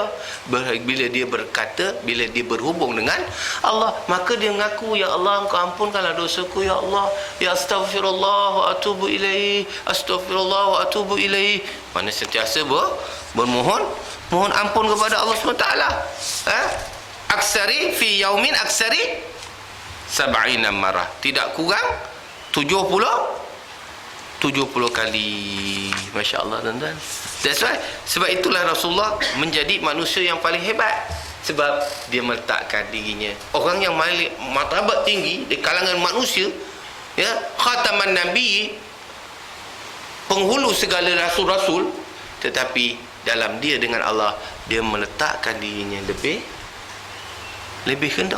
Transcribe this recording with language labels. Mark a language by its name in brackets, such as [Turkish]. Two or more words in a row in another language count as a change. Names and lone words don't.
[Malay] Bila dia berkata, bila dia berhubung dengan Allah, maka dia mengaku, [Arabic] يا الله, [Malay] Engkau ampunkanlah dosaku [Arabic] يا الله. يا أستغفر الله وأتوب إليه. أستغفر الله وأتوب إليه. [Malay] Mana sentiasa mohon ampun kepada Allah SWT. [Arabic] أكثر في يوم أكثر سبعين مرة. [Malay] Tidak kurang 70 kali. [Arabic] ما شاء الله [Malay] tuan-tuan. [English] That's why, [Malay] sebab itulah Rasulullah menjadi manusia yang paling hebat. Sebab dia meletakkan dirinya, orang yang martabat tinggi di kalangan manusia, ya, [Arabic] خاتم النبي, [Malay] penghulu segala rasul-rasul, tetapi dalam dia dengan Allah, dia meletakkan dirinya lebih rendah.